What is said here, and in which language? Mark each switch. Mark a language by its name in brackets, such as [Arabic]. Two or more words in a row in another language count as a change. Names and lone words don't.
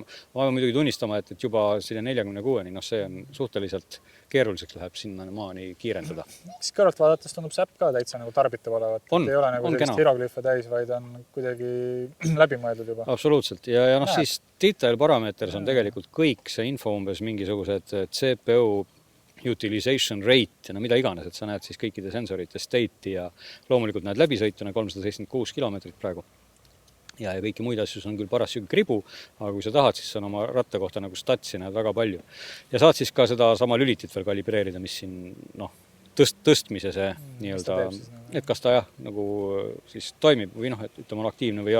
[Estonian] Ma pean muidugi tunnistama, et juba selle 46-ni, noh see on suhteliselt keeruliseks läheb sinna maani kiirendada. Siis kõrvalt vaadates tundub see äpp ka täitsa nagu tarbitav olevat. Ei ole nagu sellist hieroglüüfe täis, vaid on kuidagi läbimõeldud juba. Absoluutselt. Ja noh, siis [English] detail parameeters [Estonian] on tegelikult kõik see info umbes mingisugused [English] CPU utilization rate [Estonian] ja no mida iganes, et sa näed siis kõikide sensorite state'i ja loomulikult näed läbisõituna 376 kilomeetrit praegu. Ja kõiki muid asju on küll paras sügg kribu, aga kui sa tahad, siis on oma ratta kohta nagu statsi näed väga palju. Ja saad siis ka seda sama lülitit veel kalibreerida, mis siin noh, tõstmise see nii-öelda, et kas ta jah, nagu siis toimib või noh, et ütleme on aktiivne või ei ole.